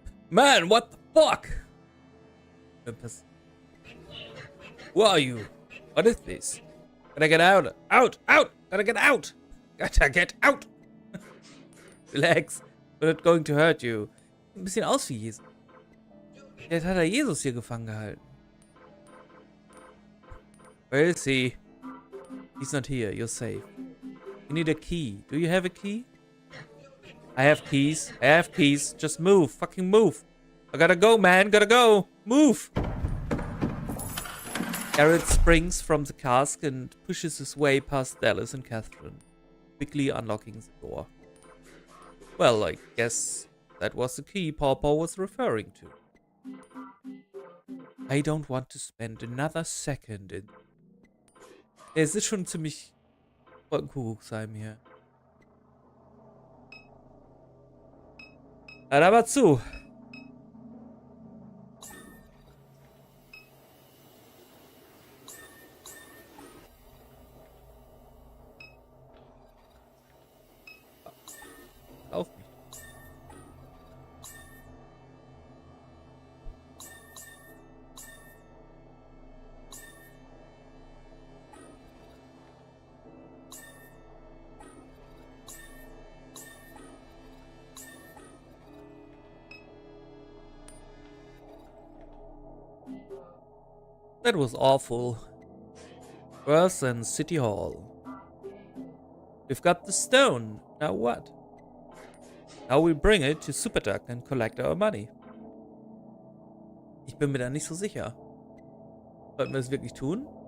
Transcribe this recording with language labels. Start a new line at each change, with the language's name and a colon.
English: Man, what the fuck? Who are you? What is this? Gotta get out. Out! Gotta get out! Gotta get out! Relax. We're not going to hurt you.
German: Ein bisschen aus wie Jesus. Jetzt hat er Jesus hier gefangen gehalten.
English: Where is he? He's not here. You're safe. You need a key. Do you have a key? I have keys. Just move. Fucking move. I gotta go, man. Gotta go. Move. Garrett springs from the cask and pushes his way past Dallas and Catherine, quickly unlocking the door. Well, I guess that was the key Pawpaw was referring to. I don't want to spend another second in...
German: Es ist schon ziemlich Wolkenkuckucksheim hier. Hört aber zu. Auf mich.
English: That was awful. Worse than City Hall. We've got the stone. Now what? Now we bring it to Superduck and collect our money.
German: Ich bin mir da nicht so sicher. Sollten wir das wirklich tun?